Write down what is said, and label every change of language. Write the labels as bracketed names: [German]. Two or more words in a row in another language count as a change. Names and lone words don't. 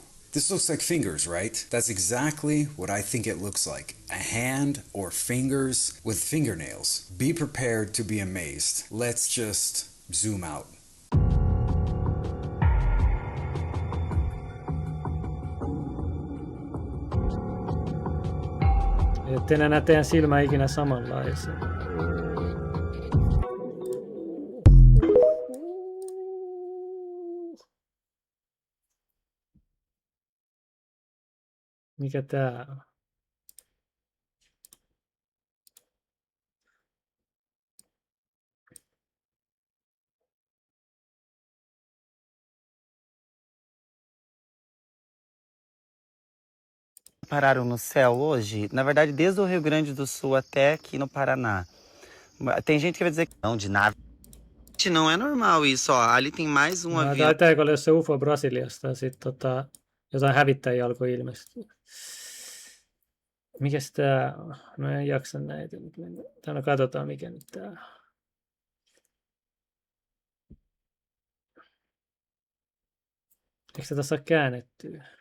[English] This looks like fingers, right? That's exactly what I think it looks like. A hand or fingers with fingernails. Be prepared to be amazed. Let's just zoom out. [Finnish] Ette enää teidän silmä ikinä samanlaisia. Mikä tää on? [Portuguese] Pararam no céu hoje, na verdade desde o Rio Grande do Sul até aqui no Paraná. Tem gente que vai dizer que não, de nada. Não é normal isso, ó. Ali tem mais um avião. [Finnish] Taitaako olla se UFO Brasiliasta ja sitten jotain hävittäjiä alkoi ilmestyä. Mikäs tää on? No en jaksa näitä nyt mennä. No katsotaan mikä nyt tää on. Eikö tätä saa käännettyä?